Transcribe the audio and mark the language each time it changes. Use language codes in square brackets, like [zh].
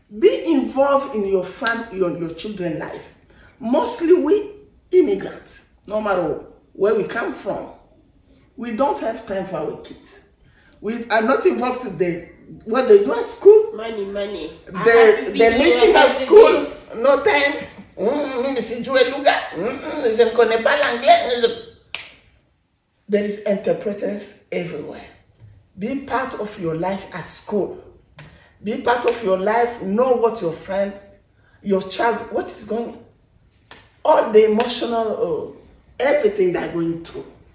[en] Be involved in your family, your children's life. Mostly we immigrants, no matter where we come from, we don't have time for our kids. We are not involved today. What they do at school, Money. the meeting at school, no time. [fr] Je ne connais pas l'anglais. [en] There is interpreters everywhere. Be part of your life at school. Be part of your life. Know what your friend, your child, what is going, all the emotional, everything they're going through.